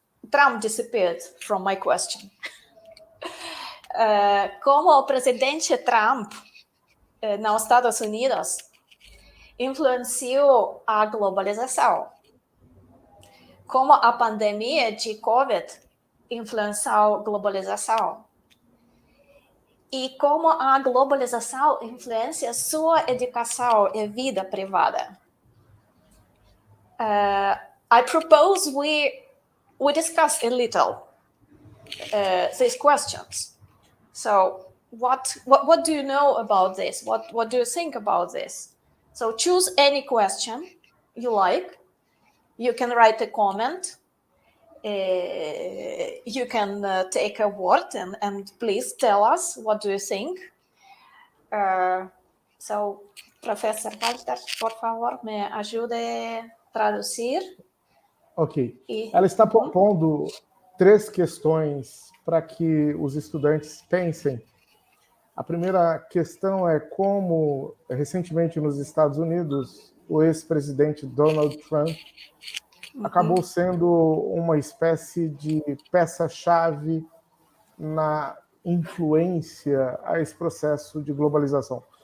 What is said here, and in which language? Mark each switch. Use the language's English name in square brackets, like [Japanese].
[English] Trump disappeared from my question. [Portuguese] Como o presidente Trump, nos Estados Unidos, influenciou a globalização? Como a pandemia de Covid influenciou a globalização? E como a globalização influencia sua educação e vida privada? [English] I propose we discuss a little these questions. So, what do you know about this? What do you think about this? So, choose any question you like. You can write a comment. You can take a word and please tell us what do you think. [Portuguese] So, Professor Walter, por favor, me ajude a traduzir. Ok. Ela está propondo 3 questões para que os estudantes pensem. A primeira questão é como, recentemente nos Estados Unidos, o ex-presidente Donald Trump acabou sendo uma espécie de peça-chave na influência a esse processo de globalização.